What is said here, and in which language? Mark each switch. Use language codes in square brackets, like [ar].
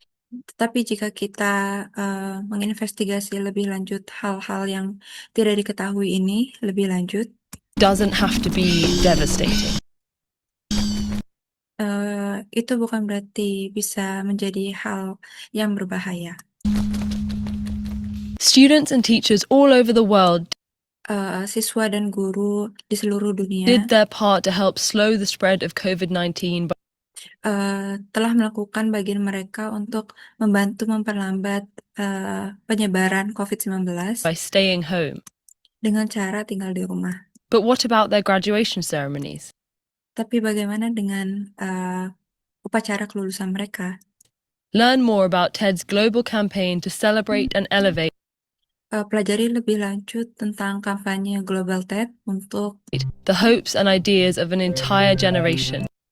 [id] Tetapi jika kita menginvestigasi lebih lanjut hal-hal yang tidak diketahui ini lebih lanjut, [en] doesn't have to be devastating. [id] Itu bukan berarti bisa menjadi hal yang berbahaya. [en] Students and teachers all over the world [id] Siswa dan guru di seluruh dunia [en] did their part to help slow the spread of COVID-19 [id] telah melakukan bagian mereka untuk membantu memperlambat penyebaran COVID-19 [en] by staying home. [id] dengan cara tinggal di rumah. [en] But what about their graduation ceremonies? [id] Tapi bagaimana dengan upacara kelulusan mereka? [en] Learn more about TED's global campaign to celebrate and elevate [id] Pelajari lebih lanjut tentang kampanye Global TED untuk [en] the hopes and ideas of an entire generation.